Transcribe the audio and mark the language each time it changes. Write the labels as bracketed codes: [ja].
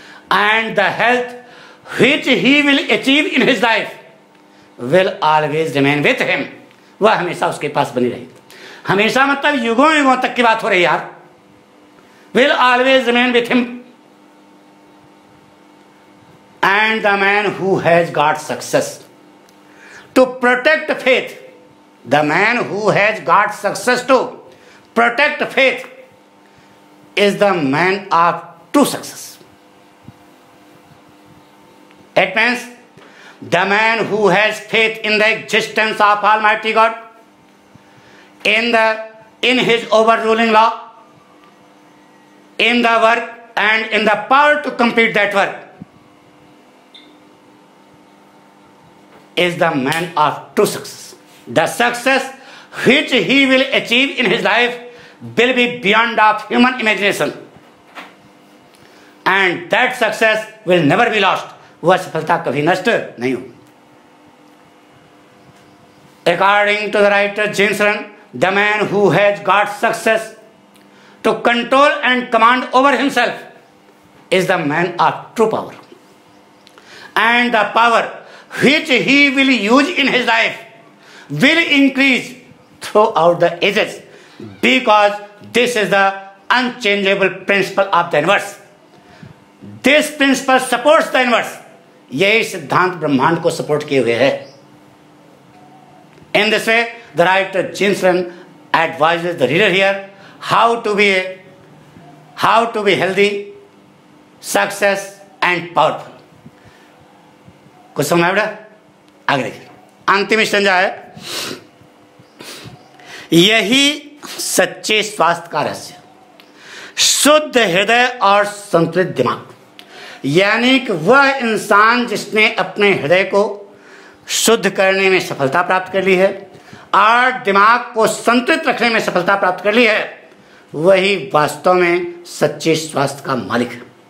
[en] And the health which he will achieve in his life will always remain with him. [hi] वह हमेशा उसके पास बनी रहेगी। हमेशा मतलब युगों युगों तक की बात हो रही है यार। [en] Will always remain with him. And the man who has got success to protect faith, the man who has got success to protect faith is the man of true success. It means the man who has faith in the existence of Almighty God, in His overruling law, in the work and in the power to complete that work, is the man of true success. The success which he will achieve in his life will be beyond of human imagination, and that success will never be lost. [hi] वह सफलता कभी नष्ट नहीं हो। [en] According to the writer James Len, the man who has got success to control and command over himself is the man of true power, and the power which he will use in his life will increase throughout the ages, because this is the unchangeable principle of the universe. This principle supports the universe. [hi] यही सिद्धांत ब्रह्मांड को support किए हुए है। [en] In this way, the writer James Len advises the reader here how to be healthy, success and powerful. [hi] कुछ समझ आया? आगे देखिए, अंतिम संज्ञा है, यही सच्चे स्वास्थ्य का रहस्य, शुद्ध हृदय और संतुलित दिमाग। यानी कि वह इंसान जिसने अपने हृदय को शुद्ध करने में सफलता प्राप्त कर ली है और दिमाग को संतुलित रखने में सफलता प्राप्त कर ली है, वही वास्तव में सच्चे स्वास्थ्य का मालिक है।